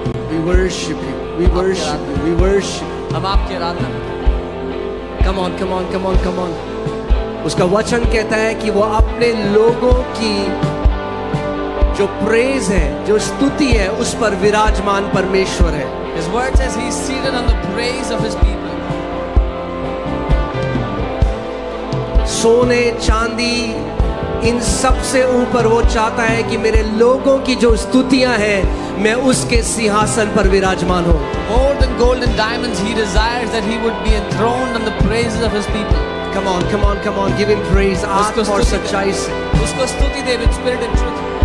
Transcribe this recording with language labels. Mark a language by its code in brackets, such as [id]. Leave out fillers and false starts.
[en] We worship you. We worship you. We worship you. [hi] हम आपकी आराधना करते हैं। [en] Come on, come on, come on, come on. [hi] उसका वचन कहता है कि वो अपने लोगों की जो प्रेज है, जो स्तुति है, उस पर विराजमान परमेश्वर है। [en] His word says He is seated on the praise of His people. [hi] सोने चांदी इन सब से ऊपर वो चाहता है कि मेरे लोगों की जो स्तुतियां हैं, मैं उसके सिंहासन पर विराजमान हूं। [en] More than gold and diamonds, He desires that He would be enthroned on the praises of His people. Come on, come on, come on. Give him praise. [hi] आत्मा और सच्चाई से। उसको स्तुति दे [en] with spirit and truth.